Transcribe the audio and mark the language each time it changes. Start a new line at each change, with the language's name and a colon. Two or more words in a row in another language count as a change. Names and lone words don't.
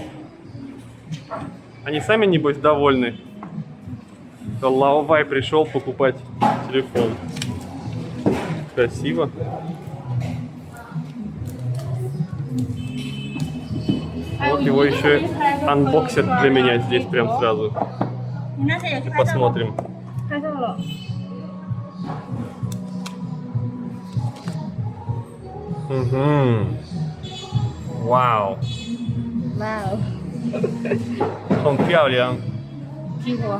Russian: Они сами, небось, довольны. Huawei пришел покупать телефон. Красиво. Вот его еще и анбоксят для меня здесь прям сразу.
Chinese: 你那谁有去拍照吗？
Russian: Посмотрим.
Chinese: 拍照了。
Russian: Угу. Вау.
Chinese: 哇哦，很漂亮. 激活。